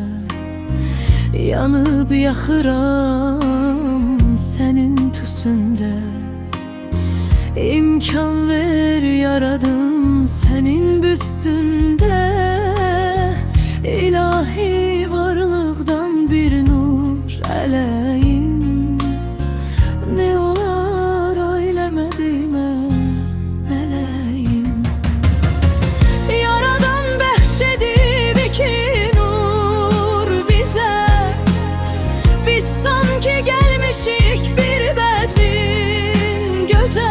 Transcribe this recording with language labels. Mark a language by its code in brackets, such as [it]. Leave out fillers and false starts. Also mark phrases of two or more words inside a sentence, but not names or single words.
[az] Yanıp yaxıram senin tüsünde. İmkan ver yaradım senin büstünde. [tr] İlahi varlıktan bir nur ələyim. [az] Ne olar ailəmə deymə mələyim. Yaradan bəxşedib iki nur bizə. [tr] Biz sanki gelmişik bir bədbin göze.